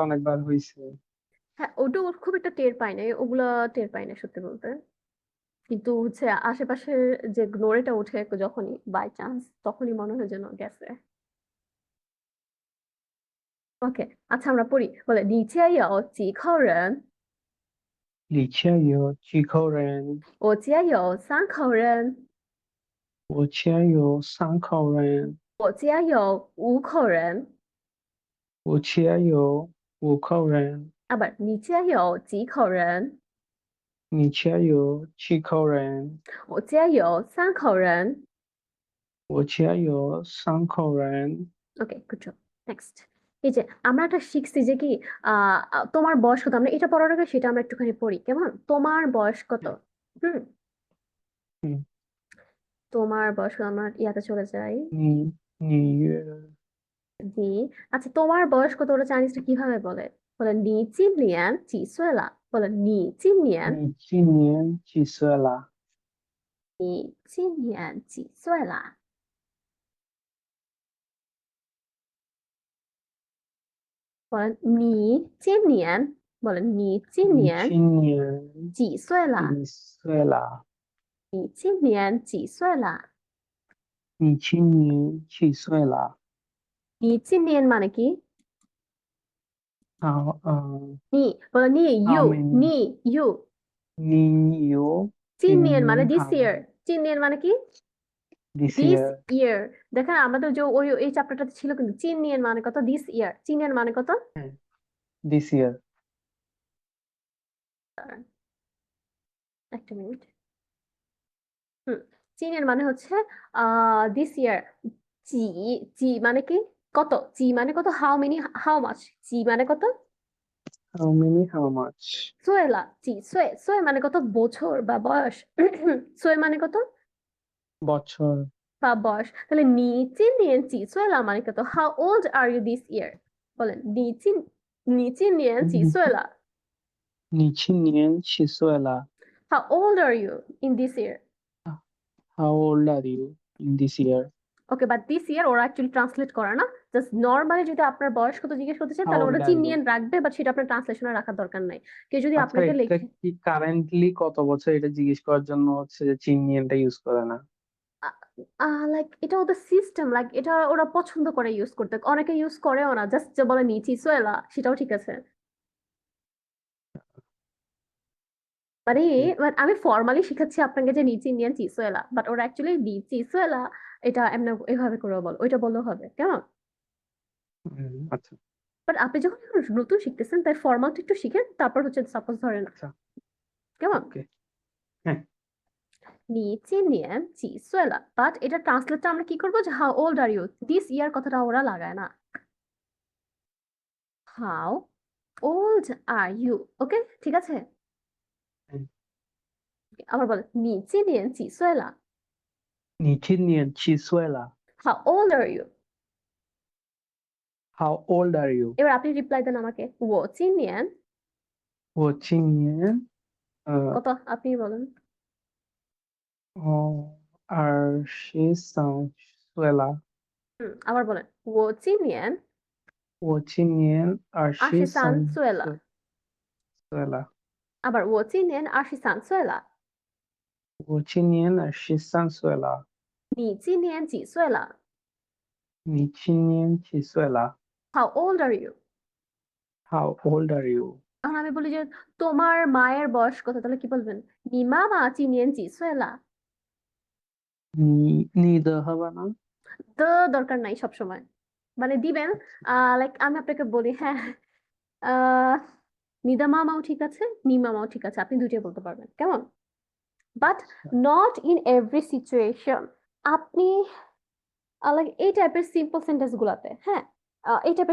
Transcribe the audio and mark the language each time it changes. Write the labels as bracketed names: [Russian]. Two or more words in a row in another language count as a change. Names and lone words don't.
[Bangla] কিন্তু অনেকবার হয়েছে। হ্যাঁ, ওটা ওর খুব একটা টের পাই নাই, ওগুলা টের পাই না সত্যি বলতে। কিন্তু হচ্ছে আশেপাশে যে নড়েটা উঠে যখনই বাই চান্স, তখনই মনে হয় যেন গেছে। ওকে, আচ্ছা আমরা পড়ি। বলে নিচে [Chinese] 有几口人，李倩有几口人？我家有三口人，我家有3口人。我家有五口人。我家有5口人。不，你家有几口人？你家有7口人。我家有三口人。我家有3口人。 [English] Okay, good job. [Bangla] নেক্সট, এই যে আমরা একটা শিখছি যে কি তোমার বয়স কত, আমরা এটা পড়ার আগে সেটা আমরা একটুখানি পড়ি কেমন। তোমার বয়স কত? হুম, হুম। তোমার বয়স কত, আমরা ইয়াতে চলে যাই। [Chinese] 你 [Bangla] জি, আচ্ছা তোমার বয়স কত ওরা চাইনিজটা কিভাবে বলে? বলে [Chinese] 你今年几岁了. [Bangla] বলে [Chinese] 你今年, 你今年几岁了？你今年几岁啦？বলেন নি 今年，বলেন নি 今你年今年几岁啦？几岁了？你今年几岁啦？你今年几岁了？你今年 [Bangla] মানে কি? [Chinese] 好， [Bangla] 你 বলেন নি [English] how you, many? নি you। [Chinese] 你有今年মানে 今 [English] this how year, many [Bangla] 今年 মানে কি? [English] this this year? [Bangla] year। দেখেন আমাদের যে ওই এই চ্যাপ্টারটাতে ছিল কিন্তু [Chinese] 今年 [Bangla] মানে কত, [English] this year [Chinese] 今年 [Bangla] মানে কত। [English] This year. [Bangla] দাঁড়ান, একটা মিনিট। হুম, চীনের মানে হচ্ছে [English] this year. [Bangla] জি, জি মানে কি কত, জি মানে কত, [English] how many, how much, [Bangla] জি মানে কত, How many how much? [Chinese] 岁了，几岁, [Bangla] সোয়ে মানে কত বছর বা বয়স। সোয়ে মানে কত বছর। বা বয়স, তাহলে [Chinese] 你今年几岁了 [Bangla] মানে কত, [English] how old are you this year. [Bangla] বলেন [Chinese] 你今年几岁了, 你今年几岁了 [English] How old are you in this year. ？How old are you in this year? [Bangla] ওকে, [English] but this year [Bangla] ওরা অ্যাকচুয়ালি ট্রান্সলেট করে না, জাস্ট নর্মালি যদি আপনার বয়স কত জিজ্ঞেস করতে চান [English] How [Bangla] তাহলে [English] old [Bangla] ওরা [English] are [Bangla] চীন [English] you? [Bangla] নিয়ে রাখবে, বাট সেটা আপনার ট্রান্সলেশনে রাখার দরকার নাই। কেউ যদি আচ্ছা, আপনাকে এটা লিখে কি কারেন্টলি কত বছর এটা জিজ্ঞেস করার জন্য হচ্ছে যে চিনিয়নটা ইউজ করে না? লাইক এটা ওদের সিস্টেম, লাইক এটা ওরা পছন্দ করে ইউজ করতে, অনেকে ইউজ করেও না, জাস্ট যে বলে নিচি সোয়েলা সেটাও ঠিক আছে। মানে মানে আমি ফর্মালি শিখাচ্ছি আপনাকে যে নিচি ইন্ডিয়ান চিসোয়েলা, বাট ওরা অ্যাকচুয়ালি চিসোয়েলা এটা এমন এভাবে করে বল, ওইটা বললেও হবে কেমন। আচ্ছা। বাট আপনি যখন এখন নতুন শিখতেছেন তাই ফর্মালটা একটু শিখেন, তারপর হচ্ছে সাপোজ ধরেন আচ্ছা, কেমন ওকে। হ্যাঁ, [Chinese] 你今年几岁了, [Bangla] বাট এটা ট্রান্সলেটটা আমরা কি করবো যে [English] how old are you, this year [Bangla] কথাটা ওরা লাগায় না, [English] how old are you. [Bangla] ওকে, ঠিক আছে। হ্যাঁ। আবার বল [Chinese] 你今年几岁了, 你今年几岁了 [English] how old are you। ？How old are you? [Bangla] এবার আপনি রিপ্লাই দেন আমাকে, [Chinese] 我今年我今年 [Bangla] কত, আপনি বলেন। [Chinese] 23岁了。 [Bangla] আবার বলেন [Chinese] 我今年我今年 23 23 岁了。岁了。 আবার 我今年23岁了。我今年23岁了。你今年几岁了？你今年几岁了 [English] How old are you? ？How old are you? [Bangla] এখন আমি বলি যে তোমার মায়ের বয়স কত, তাহলে কি বলবেন? [Chinese] 你妈妈今年几岁了？ [Bangla] 你的 হবে না? তো দরকার নাই সব সময়, মানে দিবেন। লাইক আমি আপনাকে বলি, হ্যাঁ, আহ নিদা মামাও ঠিক আছে, নি মামাও ঠিক আছে, আপনি দুইটাই বলতে পারবেন কেমন, [English] but not in every situation. [Bangla] আপনি লাইক এই টাইপের [English] simple sentence [Bangla] গুলাতে, হ্যাঁ, এই টাইপের